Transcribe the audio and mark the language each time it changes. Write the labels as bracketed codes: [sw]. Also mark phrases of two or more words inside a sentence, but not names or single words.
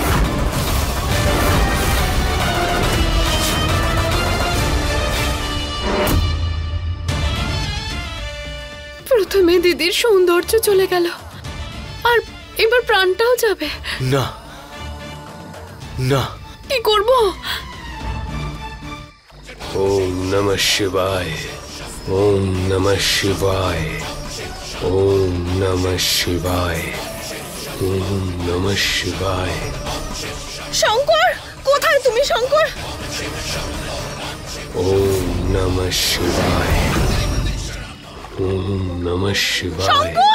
[bn] প্রথমে দিদির সৌন্দর্য চলে গেল, আর এবার প্রাণটাও যাবে। না না, কি করব? [sa] ॐ नमः शिवाय, ॐ नमः शिवाय, ॐ नमः शिवाय, ॐ नमः शिवाय। [bn] শঙ্কর, কোথায় তুমি শঙ্কর? [sa] ॐ नमः शिवाय, ॐ नमः शिवाय।